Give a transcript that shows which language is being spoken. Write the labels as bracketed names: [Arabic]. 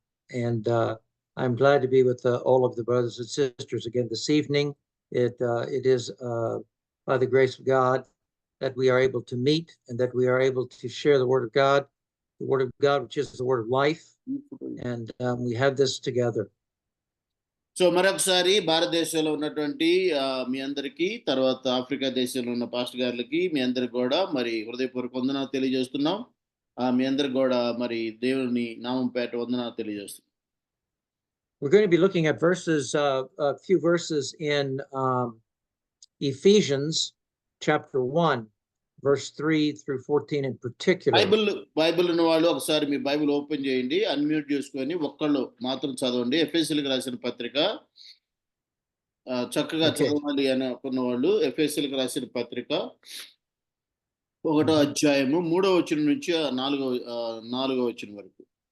[English] And I'm glad to be with all of the brothers and sisters again this evening. It is by the grace of God that we are able to meet and that we are able to share the word of God, which is the word of life. And we have this together. [Telugu] So మరొకసారి భారతదేశంలో ఉన్నటువంటి మీ అందరికీ, తర్వాత Africa దేశంలో ఉన్న pastor గారులకి, మీ అందరికి కూడా మరి హృదయపూర్వక వందనాలు తెలియజేస్తున్నాం. మీ అందరికి కూడా మరి దేవుని నామం పేట వందనాలు తెలియజేస్తున్నాం. [English] We're going to be looking at a few verses in Ephesians chapter 1, verse 3 through 14 in particular. [Telugu] Bible ఉన్న వాళ్ళు ఒకసారి మీ బైబిల్ ఓపెన్ చేయండి, అన్మ్యూట్ చేసుకొని ఒక్కళ్ళు మాత్రం చదవండి. ఎఫెసీయులకు రాసిన పత్రిక చక్కగా చదవాలి అని అనుకున్న వాళ్ళు ఎఫెసీయులకు రాసిన పత్రిక 1వ అధ్యాయము 3వ వచనం నుంచి 4వ వచనం వరకు.